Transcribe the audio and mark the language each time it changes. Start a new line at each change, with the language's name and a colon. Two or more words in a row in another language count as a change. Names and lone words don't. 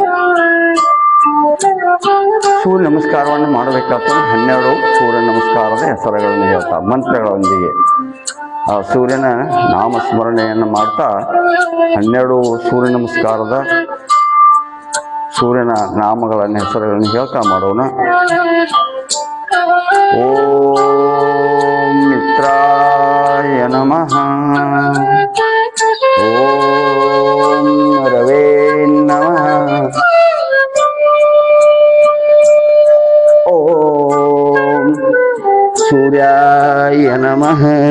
Kannada: ಸೂರ್ಯ ನಮಸ್ಕಾರವನ್ನು ಮಾಡಬೇಕಾದ್ರೆ 12 ಸೂರ್ಯ ನಮಸ್ಕಾರದ ಹೆಸರುಗಳನ್ನು ಹೇಳ್ತಾ ಮಂತ್ರಗಳೊಂದಿಗೆ ಆ ಸೂರ್ಯನ ನಾಮಸ್ಮರಣೆಯನ್ನು ಮಾಡ್ತಾ 12 ಸೂರ್ಯ ನಮಸ್ಕಾರದ ಸೂರ್ಯನ ನಾಮಗಳನ್ನು ಹೆಸರುಗಳನ್ನು ಹೇಳ್ತಾ ಮಾಡೋಣ.
Sanskrit: ಓಂ ಮಿತ್ರಾಯ ನಮಃ. ಓಂ ರವೇ ನಮಃ. ಓಂ ಸೂರ್ಯಾಯ ನಮಃ.